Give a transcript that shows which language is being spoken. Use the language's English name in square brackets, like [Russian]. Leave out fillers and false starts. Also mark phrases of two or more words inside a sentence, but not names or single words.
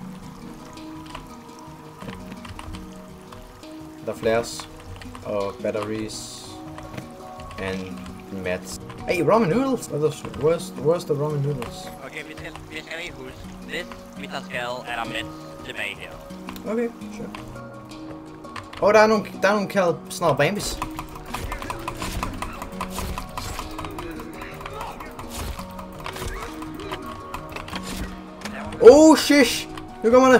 [Danish] Der er flares og [English] batteries and mats. Hey, ramen noodles! Where's the ramen noodles? [Danish] Okay, vi skal lige huske. Hvis vi tager skade, er der mænd tilbage her. [English] Okay, sure. [Danish] Der er nogle kaldet snart bambis. [English] Oh, shish! [Danish] Nu kommer det!